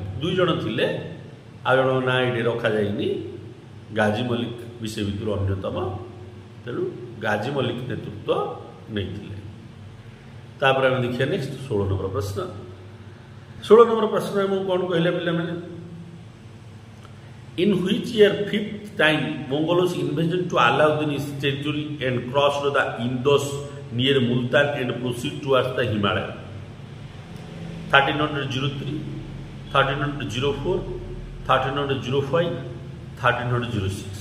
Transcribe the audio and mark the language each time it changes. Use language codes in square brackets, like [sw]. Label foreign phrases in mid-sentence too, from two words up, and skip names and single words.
[or] 2 ଜଣ ଥିଲେ, ଆଉ ଜଣଙ୍କ ନାଁ ଏଠି ରଖାଯାଇନି। ଗାଜି ମଲିକ ବି ସେ ଭିତରୁ ଅନ୍ୟତମ। ତେଣୁ ଗାଜି ମଲିକ ନେତୃତ୍ୱ ନେଇଥିଲେ। ତାପରେ ଆମେ ଦେଖିବା ନେକ୍ସଟ 16 ନମ୍ବର ପ୍ରଶ୍ନ। 16 ନମ୍ବର ପ୍ରଶ୍ନରେ ମୁଁ କ'ଣ କହିଲେ ପିଲାମାନେ? [en] In which year 5th time Mongols invasion to Alauddin his territory and crossed the Indus near Multan and proceed towards the Himalaya? 1303, 1304, 1305, 1306।